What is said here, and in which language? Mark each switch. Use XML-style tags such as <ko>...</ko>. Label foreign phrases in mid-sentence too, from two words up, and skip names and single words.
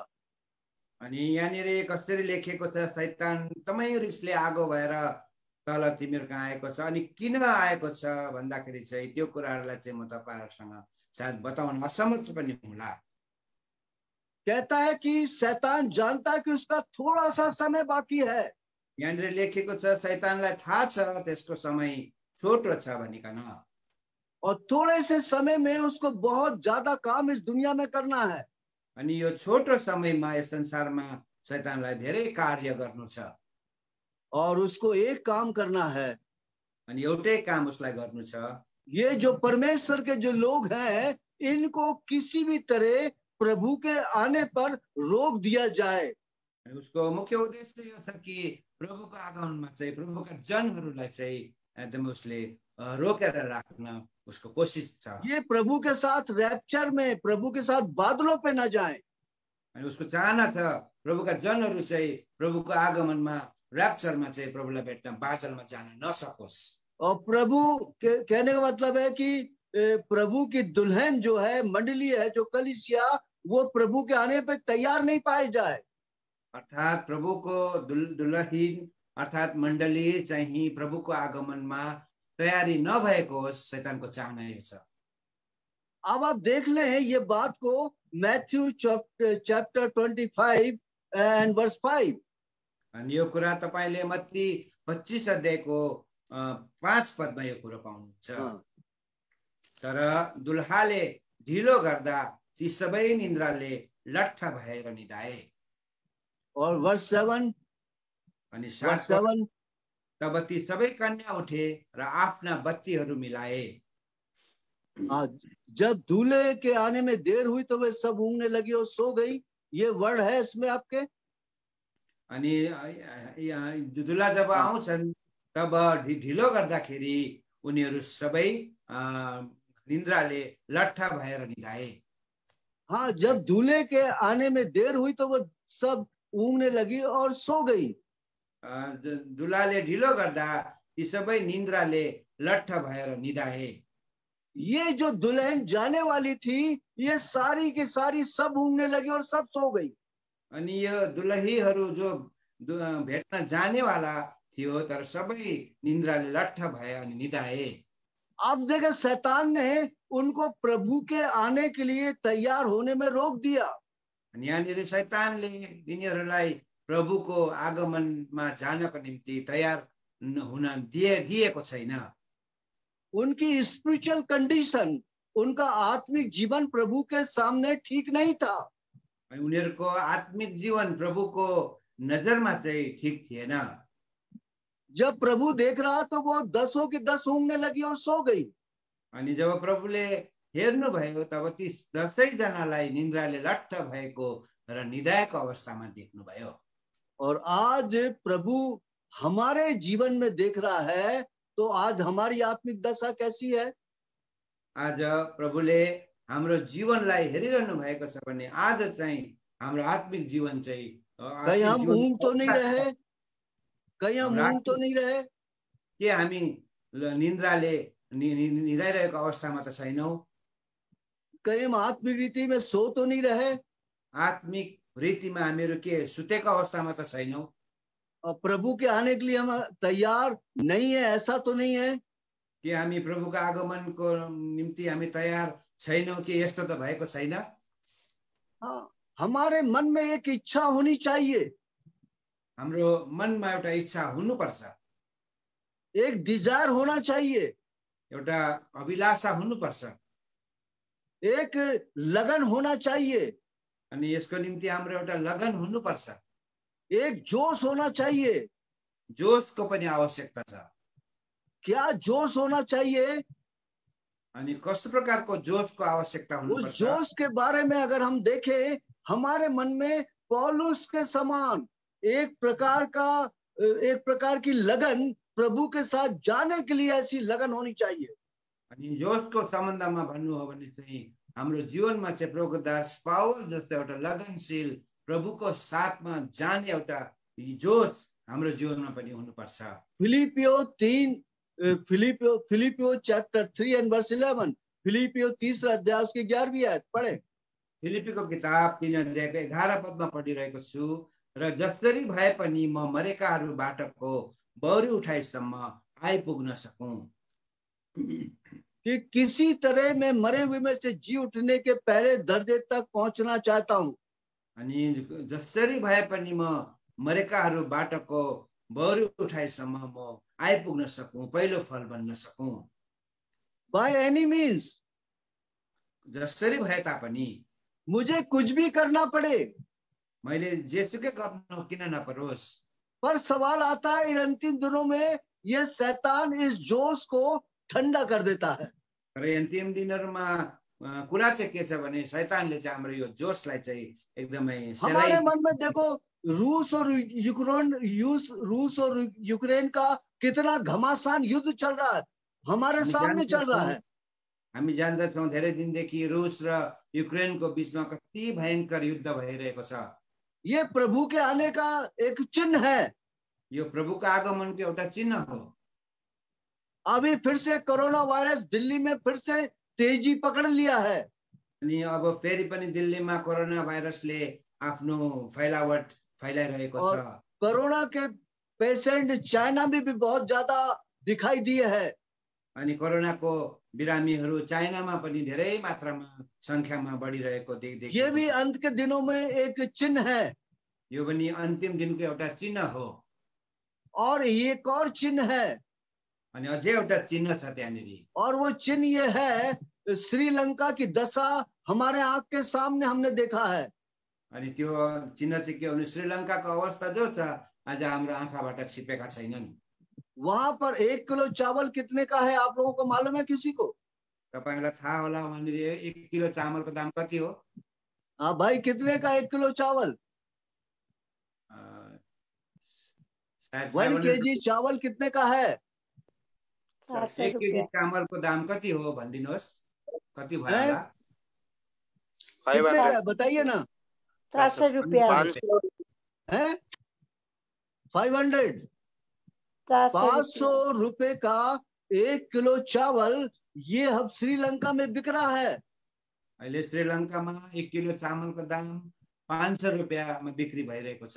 <ne>अनि यहाँनिर कसरी लेखेको छ, शैतान तमै रिसले आगो भएर तल तिमीहरू कहाँ आएको छ, अनि किन आएको छ भन्दाखेरि चाहिँ त्यो कुराहरूलाई चाहिँ म तपाईहरुसँग सायद बताउन असमर्थ पनि हुँला।</ne> <hi>कहता है कि शैतान जानता है कि उसका थोड़ा सा समय बाकी है,</hi> <ne>यहाँनिर लेखेको छ शैतानलाई थाहा छ त्यसको समय छोटो छ भनिकन,</ne> <hi>और थोड़े से समय में उसको बहुत ज्यादा काम इस दुनिया में करना है।</hi> <ne>अनि यो छोटो समयमा यस संसारमा शैतानलाई धेरै कार्य गर्नु छ,</ne> <hi>और उसको एक काम करना है,</hi> <ne>अनि एउटै काम उसलाई गर्नु छ।</ne> <hi>ये जो परमेश्वर के जो लोग हैं, इनको किसी भी तरह प्रभु के आने पर रोक दिया जाए।</hi> <ne>अनि उसको मुख्य उद्देश्य यो छ कि प्रभुको आगमनमा चाहिँ प्रभुका जनहरूलाई चाहिँ एकदम उसले रोकेर राख्न उसको कोसिस छ।</ne> <hi>ये प्रभु के साथ रैप्चर में, प्रभु के साथ बादलों पे न जाए।</hi> <ne>अनि उसको चाहना छ प्रभुका जनहरू चाहिँ प्रभुको आगमनमा र्याप्चरमा चाहिँ प्रभुलाई भेट्न बादलमा जान नसकोस्।</ne> <hi>और प्रभु कहने का मतलब है कि प्रभु की दुल्हन जो है, मंडली है, जो कलीसिया, वो प्रभु के आने पे तैयार नहीं पाए जाए।</hi> <ne>अर्थात प्रभुको दुल्हन अर्थात मण्डली चाहिँ प्रभुको आगमनमा तयारी नभएको होस्, शैतानको चाहना यो छ।</ne> <hi>अब आप देख लें ये बात को मैथ्यू</hi> <en>chapter 25 and verse 5.</en> <ne>अनि यो कुरा तपाईले मत्ती 25 अध्यायको 5 पदमा यो कुरा पाउनुहुन्छ। तर दुल्हाले ढिलो गर्दा ती सबै निन्द्राले लट्ठ भएर निदाए।</ne> <hi>और वर्स 7,</hi> <ne>अनि 7 तब ती सबै कन्या उठे र आफ्ना बत्तीहरू मिलाए।</ne> <hi>जब दूल्हे के आने में देर हुई तो वे सब ऊँघने लगी और सो गई। ये वर्ड है इसमें आपके।</hi> <ne>अनि दुल्हा जब आउँछन् तब ढिलो गर्दाखेरि उनीहरू सबै निन्द्राले लट्ठ भएर निदाए।</ne> <hi>हाँ, जब दूल्हे के आने में देर हुई तो वो सब ऊँघने लगी और सो गई।</hi> <ne>दुल्हाले ढिलो गर्दा ती सबै निन्द्राले लट्ठ भएर निदाए।</ne> <hi>ये जो दुल्हन जाने वाली थी, ये सारी की सारी सब ऊँघने लगी और सब सो गई।</hi> <ne>अनि यो दुलहीहरू जो भेट्न जाने वाला थियो तर सबै निन्द्राले लट्ठ भए अनि निदाए।</ne> <hi>अब देखे शैतान ने उनको प्रभु के आने के लिए तैयार होने में रोक दिया।</hi> <ne>अनि यहाँनिर शैतानले तिनीहरूलाई प्रभुको आगमनमा जानको निम्ति तयार हुन दिएको छैन।</ne> <hi>उनकी</hi> <en>spiritual condition,</en> <hi>उनका आत्मिक जीवन प्रभु के सामने ठीक नहीं था।</hi> <ne>अनि उनीहरूको आत्मिक जीवन प्रभुको नजरमा चाहिँ ठिक थिएन।</ne> <hi>जब प्रभु देख रहा तो वो 10 की 10 ऊँघने लगी और सो गई।</hi> <ne>अनि जब प्रभुले हेर्नुभयो तब ती 10 जनालाई निन्द्राले लट्ठ भएको र निदाएको अवस्थामा देख्नुभयो।</ne> <hi>और आज प्रभु हमारे जीवन में देख रहा है, तो आज हमारी आत्मिक दशा कैसी है?</hi> <ne>आज प्रभुले हाम्रो जीवनलाई हेरिरहनु भएको छ भने आज चाहिँ हाम्रो आत्मिक जीवन चाहिँ</ne> <hi>कहीं हम ऊँघ तो नहीं रहे? कहीं हम ऊँघ तो नहीं रहे?</hi> <ne>के हामी निन्द्राले निदाइरहेको अवस्थामा त छैनौं?</ne> <hi>कहीं हम आत्मिक रीति में सो तो नहीं रहे?</hi> <ne>आत्मिक रीतिमा हामीहरू के सुतेको अवस्थामा त छैनौं?</ne> <hi>और प्रभु के आने के लिए हम तैयार नहीं है, ऐसा तो नहीं है?</hi> <ne>कि हामी प्रभुको आगमनको निम्ति हामी तयार छैनौं कि यस्तो त भएको छैन?</ne> <hi>हाँ, हमारे मन में एक इच्छा होनी चाहिए।</hi> <ne>हाम्रो मनमा एउटा इच्छा हुनुपर्छ,</ne> <hi>एक डिजायर होना चाहिए,</hi> <ne>एउटा अभिलाषा हुनुपर्छ,</ne> <hi>एक लगन होना चाहिए,</hi> <ne>अनि यसको निम्ति हाम्रो एउटा लगन हुनुपर्छ,</ne> <hi>एक जोश होना चाहिए।</hi> <ne>जोशको पनि आवश्यकता छ।</ne> <hi>क्या जोश होना चाहिए?</hi> <ne>अनि कस्तो प्रकारको जोशको आवश्यकता</ne> <hi>उस</hi> <ne>हुनुपर्छ?</ne> <hi>जोश के बारे में अगर हम देखें, हमारे मन में पौलुस के समान एक प्रकार की लगन प्रभु के साथ जाने के लिए ऐसी लगन होनी चाहिए।</hi> <ne>अनि जोशको सम्बन्धमा भन्नु हो भने चाहिँ हाम्रो जीवनमा चाहिँ प्रभुको दास पावल जस्तो एउटा लगनशील प्रभुको साथमा जाने एउटा जोश हाम्रो जीवनमा पनि हुनुपर्छ।</ne> <hi>फिलिपियो</hi> <en>chapter 3 and verse 11,</en> <hi>फिलिपियो 3 अध्याय उसकी 11वीं आयत पढ़े।</hi> <ne>फिलिपीको किताब 3 अध्यायको 11 पदमा पढिरहेको छु। र जसरी भए पनि म मरेकाहरूबाटको बौरी उठाइसम्म आइपुग्न सकूं।</ne> <hi>कि किसी तरह मैं मरे हुए में से जी उठने के पहले दर्जे तक पहुंचना चाहता हूं।</hi> <ne>अनि जसरी भए पनि म मरेकाहरूबाटको बौरी उठाइसम्म म आइपुग्न सकूं, पहिलो फल बन्न सकूं।</ne> <en>by any means,</en> <ne>जसरी भए तापनि</ne> <hi>मुझे कुछ भी करना पड़े,</hi> <ne>मैले जेसुकै गर्नु किन नपरोस्।</ne> <hi>पर सवाल आता है इन अंतिम दिनों में ये शैतान इस जोश को ठंडा कर देता है।</hi> <ne>र अन्तिम दिनहरुमा कुरा चाहिँ के छ भने शैतानले चाहिँ हाम्रो यो जोशलाई चाहिँ एकदमै</ne> <hi>हमारे मन में देखो रूस और यूक्रेन का कितना घमासान युद्ध चल रहा है, हमारे सामने चल रहा है।</hi> <ne>हामी जान्दछौं धेरै दिनदेखि रुस र युक्रेनको बीचमा कति भयंकर युद्ध भइरहेको छ।</ne> <hi>ये प्रभु के आने का एक चिन्ह है।</hi> <ne>यो प्रभुको आगमनको एउटा चिन्ह हो।</ne> <hi>अभी फिर से कोरोना वायरस दिल्ली में फिर से तेजी पकड़ लिया है।</hi> <ne>अनि अब फेरि पनि दिल्लीमा कोरोना भाइरसले आफ्नो फैलावट फैलाइरहेको छ।</ne> <hi>कोरोना के पेशेंट चाइना में भी बहुत ज्यादा दिखाई दिए हैं।</hi> <ne>अनि कोरोनाको बिरामीहरू चाइनामा पनि धेरै मात्रामा संख्यामा बढिरहेको देखिएको छ।</ne> <hi>ये भी अंत के दिनों में एक चिन्ह है।</hi> <ne>यो पनि अन्तिम दिनको एउटा चिन्ह हो।</ne> <hi>और एक और चिन्ह है,</hi> <ne>अनि अझै एउटा चिन्ह छ त्यहाँनिर।</ne> <hi>और वो चिन्ह ये है, श्रीलंका की दशा हमारे आंख के सामने हमने देखा है।</hi> <ne>अनि त्यो चिन्ह चाहिँ के हो भने श्रीलंकाको अवस्था जो छ आज हाम्रो आँखाबाट छिपेका छैनन्।</ne> <hi>वहां पर 1 किलो चावल कितने का है, आप लोगों को मालूम है किसी को?</hi> <ne>तपाईलाई थाहा होला वहाँनिर 1 किलो चामलको दाम कति हो?</ne> <hi>हाँ भाई, कितने का 1 किलो चावल? 1 केजी चावल कितने का है?</hi> <ne>1 केजी चामलको दाम कति हो भनिदिनुहोस्, कति भयो होला?</ne> <hi>बताइए ना। 400 रुपया है। 500 500 रुपए का 1 किलो चावल ये अब श्रीलंका में बिक रहा है।</hi> <ne>अहिले श्रीलंकामा 1 किलो चामलको दाम 500 रुपैयाँमा बिक्री भइरहेको छ।</ne>